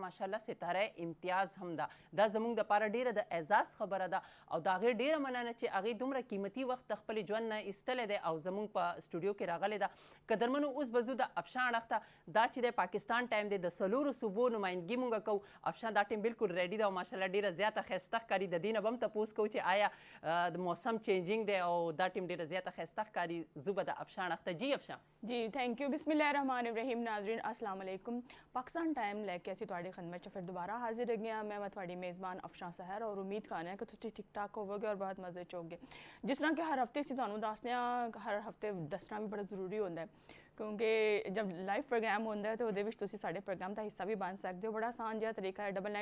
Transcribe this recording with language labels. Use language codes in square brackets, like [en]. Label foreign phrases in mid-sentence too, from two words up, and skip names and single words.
[ps] ماشاءالله ستاره امتیاز هم ده دا زموږ دپاره ډېره د اعزاز خبره ده او د هغې ډېره مننه چې هغې دومره قیمتي وخت د خپل ژوند نه ایستلی دی او زموږ په سټوډیو کې راغلی ده قدرمنو اوس به ځو د افشان اړخ ته دا چې دی پاکستان ټایم دی د څلورو صوبو نمایندګي مونږ کوو افشان دا ټیم بالکل ریډي ده او ماشاءالله ډېره زیاته ښایسته ښکاري د دې نه به هم تپوس کوو چې آیا د موسم چینجینګ دی او دا ټیم ډېره زیاته ښایسته ښکاري زه به د افشان اړخ ته جی افشان [pa] ਜੀ [en] thank you [ar] بسم الله الرحمن الرحيم [pa] ਨਾਜ਼ਰੀਨ [ar] السلام عليكم [pa] ਪਾਕਿਸਤਾਨ ਟਾਈਮ ਲੈ ਕੇ ਅਸੀਂ ਤੁਹਾਡੀ ਖidmat 'ਚ ਫਿਰ ਦੁਬਾਰਾ ਹਾਜ਼ਰ ਹੈਗੇ ਹਾਂ ਮੈਂ ਤੁਹਾਡੀ ਮੇਜ਼ਬਾਨ ਅਫਸ਼ਾਨ ਸਹਿਰ ਔਰ ਉਮੀਦ ਕਰਨੇ ਕਿ ਤੁਸੀਂ ਠੀਕ ਠਾਕ ਹੋਵੋਗੇ ਔਰ ਬਹੁਤ ਮਜ਼ੇ 'ਚ ਹੋਗੇ ਜਿਸ ਤਰ੍ਹਾਂ ਕਿ ਹਰ ਹਫਤੇ ਅਸੀਂ ਤੁਹਾਨੂੰ ਦੱਸਦੇ ਹਾਂ ਹਰ ਹਫਤੇ ਦੱਸਣਾ ਵੀ ਬੜਾ ਜ਼ਰੂਰੀ ਹੁੰਦਾ ਹੈ ਕਿਉਂਕਿ ਜਦ [en] live program [pa] ਹੁੰਦਾ ਹੈ ਤਾਂ ਉਹਦੇ ਵਿੱਚ ਤੁਸੀਂ ਸਾਡੇ ਪ੍ਰੋਗਰਾਮ ਦਾ ਹਿੱਸਾ ਵੀ ਬਣ ਸਕਦੇ ਹੋ ਬੜਾ ਆਸਾਨ ਜਿਹਾ ਤਰੀਕਾ ਹੈ